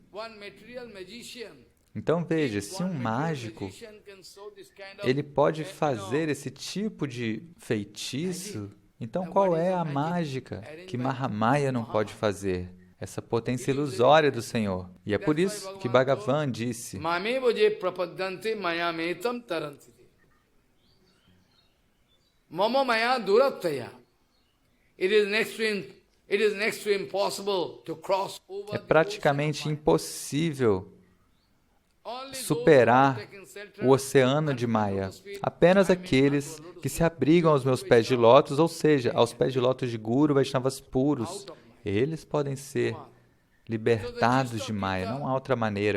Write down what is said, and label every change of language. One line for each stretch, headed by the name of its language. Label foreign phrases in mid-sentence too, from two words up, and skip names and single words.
Portuguese: Então veja, se um mágico, ele pode fazer esse tipo de feitiço, então qual é a mágica que Mahamaya não pode fazer? Essa potência ilusória do Senhor. E é por isso que Bhagavan disse,
Sanskrit: मम माया दुरत्यया.
English: It is next to impossible to cross over.
Portuguese: É praticamente impossível superar o oceano de Maya. Apenas aqueles que se abrigam aos meus pés de lótus, ou seja, aos pés de lótus de Guru Vaishnavas puros, eles podem ser libertados de Maya, não há outra maneira.